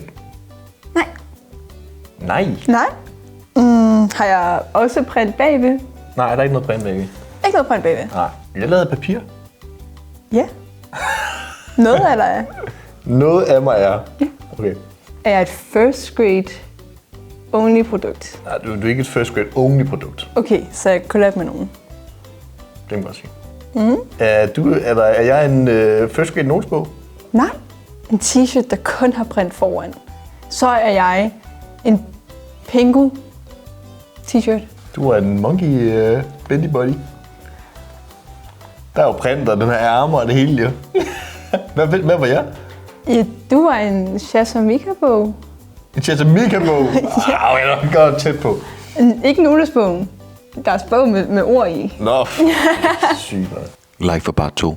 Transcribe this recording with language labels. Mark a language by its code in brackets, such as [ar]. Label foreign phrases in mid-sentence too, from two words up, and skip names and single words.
[da] Nej. Nej. Nej. Har jeg også print bagved? Nej, der er ikke noget print bagved. Ikke noget print bagved? Nej. Jeg er lavet af papir. Ja. Noget af dig er. Noget af mig er. Okay. Er jeg et [en] first grade only [da] produkt? Nej, du er ikke et [en] first grade only [da] produkt. Okay, så jeg collab med nogen. Det kan man godt sige. Er jeg en [en] first grade [da] notesbog? Nej. En t-shirt, der kun har print foran. Så er jeg en Pingu t-shirt. Du er en [en] monkey bendy body. [da] Der er jo print, og den her ærmer og det hele, jo. Hvad var jeg? Ja, du var en Chassamika-bog. En Chassamika-bog? Jeg er nok godt tæt på. Ikke notesbogen. Der er bog med ord i. Nå, sygt. [en] Like for part 2.